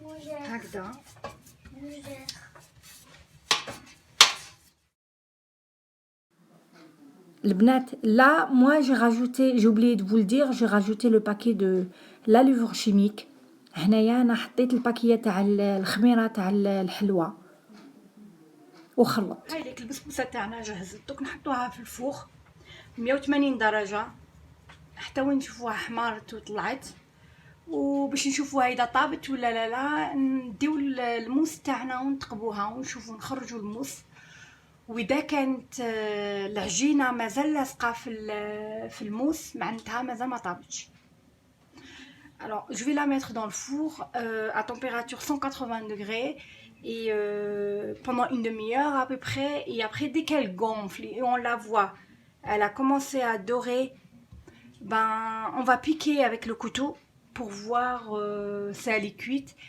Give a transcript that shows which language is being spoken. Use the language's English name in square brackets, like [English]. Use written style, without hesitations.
[Arabic] هكذا. البنات [French] là moi j'ai oublié de vous le dire, j'ai rajouté le paquet de la levure chimique. [Arabic] هنايا انا حطيت الباكيه تاع الخميره تاع الحلوى وخلط. هاي ديك البسبوسه تاعنا جهزت. دوك نحطوها في الفوخ 180 درجه حتى وين نشوفوها حمارت وطلعت, وباش نشوفوها اذا طابت ولا لا نديو الموس تاعنا ونتقبوها ونشوفو نخرجوا الموس واذا كانت العجينه مازال لاصقه في الموس معناتها مازال ما طابتش. [French] Alors, je vais la mettre dans le four à température 180 degrés et pendant une demi-heure à peu près. Et après, dès qu'elle gonfle et on la voit, elle a commencé à dorer, ben, on va piquer avec le couteau pour voir si elle est cuite.